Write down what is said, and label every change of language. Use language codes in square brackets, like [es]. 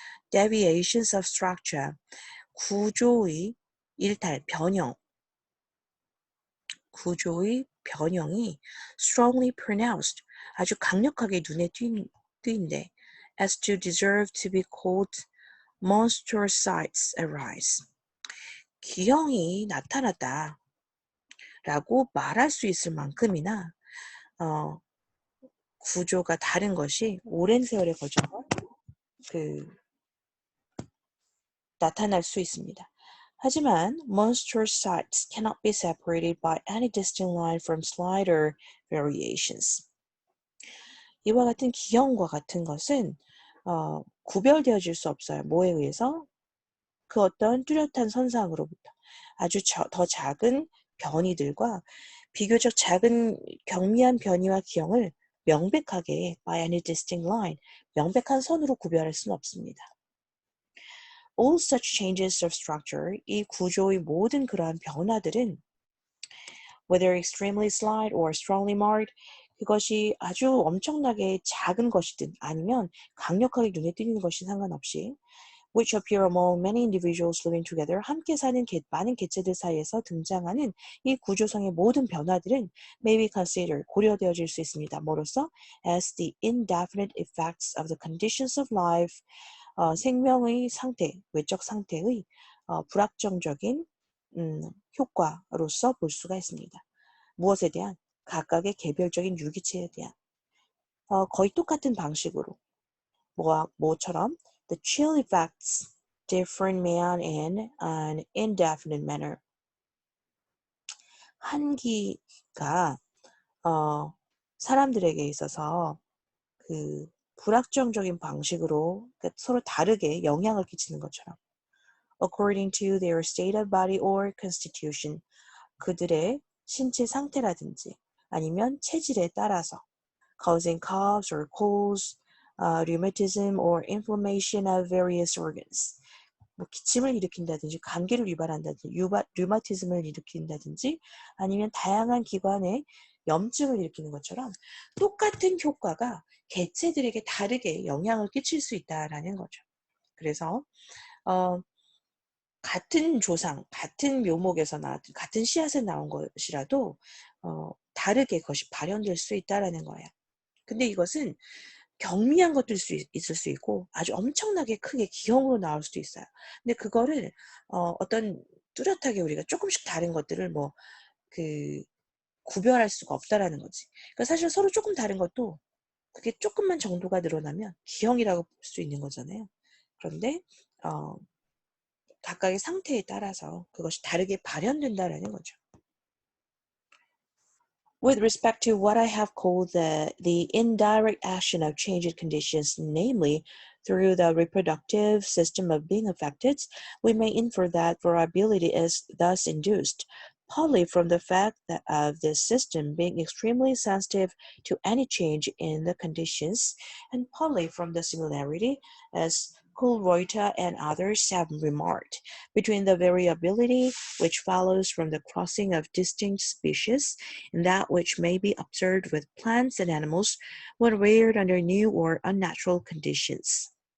[en] deviations of structure, [ko] 구조의 일탈, 변형이 [en] strongly pronounced, [ko] 아주 강력하게 눈에 띄인데 [en] as to deserve to be called monstrosities arise. [ko] 기형이 나타났다 라고 말할 수 있을 만큼이나 구조가 다른 것이 오랜 세월에 걸쳐서 나타날 수 있습니다. 하지만 [en] monstrosities cannot be separated by any distinct line from slighter variations. [ko] 이와 같은 기형과 같은 것은 구별되어질 수 없어요. 뭐에 의해서? 그 어떤 뚜렷한 선상으로부터 아주 더 작은 변이들과 비교적 작은 경미한 변이와 기형을 명백하게 [en] by any distinct line, [ko] 명백한 선으로 구별할 수는 없습니다. [en] All such changes of structure, [ko] 이 구조의 모든 그러한 변화들은 [en] whether extremely slight or strongly marked, [ko] 그것이 아주 엄청나게 작은 것이든 아니면 강력하게 눈에 띄는 것이 상관없이 [en] which appear among many individuals living together, [ko] 함께 사는 많은 개체들 사이에서 등장하는 이 구조상의 모든 변화들은 [en] may be considered, [ko] 고려되어질 수 있습니다. 뭐로써? [en] as the indefinite effects of the conditions of life, [ko] 생명의 상태, 외적 상태의 불확정적인 효과로서 볼 수가 있습니다. 무엇에 대한? 각각의 개별적인 유기체에 대한 거의 똑같은 방식으로 뭐처럼 [en] the chill effects different man in an indefinite manner. [ko] 한기가 사람들에게 있어서 불확정적인 방식으로 그러니까 서로 다르게 영향을 끼치는 것처럼. [en] According to their state of body or constitution. [ko] 그들의 신체 상태라든지 아니면 체질에 따라서 [en] causing coughs or colds, rheumatism or inflammation of various organs. [ko] 뭐 기침을 일으킨다든지 감기를 유발한다든지 류마티즘을 일으킨다든지 아니면 다양한 기관에 염증을 일으키는 것처럼 똑같은 효과가 개체들에게 다르게 영향을 끼칠 수 있다라는 거죠. 그래서 같은 조상, 같은 묘목에서 나왔던 같은 씨앗에 나온 것이라도 다르게 그것이 발현될 수 있다라는 거예요. 근데 이것은 경미한 것들 있을 수 있고 아주 엄청나게 크게 기형으로 나올 수도 있어요. 근데 그거를 어떤 뚜렷하게 우리가 조금씩 다른 것들을 뭐 그 구별할 수가 없다라는 거지. 그러니까 사실 서로 조금 다른 것도 그게 조금만 정도가 늘어나면 기형이라고 볼 수 있는 거잖아요. 그런데 각각의 상태에 따라서 그것이 다르게 발현된다라는 거죠. [en] With respect to what I have called the indirect action of changed conditions, namely through the reproductive system of being affected, we may infer that variability is thus induced, partly from the fact that of this system being extremely sensitive to any change in the conditions, and partly from the similarity, as Kohlreuter and others have remarked, between the variability which follows from the crossing of distinct species and that which may be observed with plants and animals when reared under new or unnatural conditions.